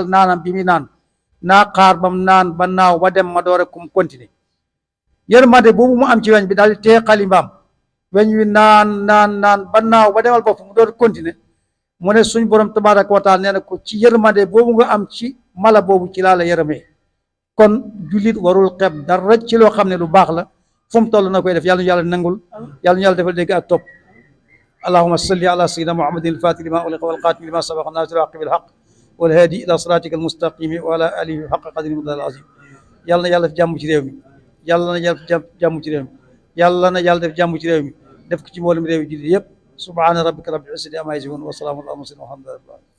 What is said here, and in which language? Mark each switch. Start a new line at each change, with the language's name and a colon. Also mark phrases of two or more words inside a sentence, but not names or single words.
Wolof: naanam bi muy naan naa xaar bam naan ba naaw ba dem ma door a kum continuer yërmande boobu mu am ci weñ bi daal di tee xalimbaam weñ wi naan ba naaw ba demal bopp mu door continuer mu ne suñ borom
Arabic: تبارك وتعالى
Wolof: nee na ko ci yërmande boobu nga am ci mala boobu ci laa la yërëmee kon jullit warul xeeb dara ci loo xam ne lu baax la fu mu toll na koy def yàlla ñu yàlla nangul yàlla ñu yàlla defal dégg ak topp
Arabic: اللهم صل على سيدنا محمد الفاتح لما أغلق والقاتم لما سبق الناصر الحق بالحق والهادي إلى صراطك المستقيم وعلى آله حق قدره ومقداره العظيم
Wolof: yàlla na yàlla def jàmm ci réew mi yàlla na yàlla def jàmm ci réew mi yàlla na yàlla def jàmm ci réew mi def ko ci mboolem réew yi jullit yëpp
Arabic: سبحان ربك رب العزة عما يصفون وسلام على المرسلين والحمد لله رب العالمين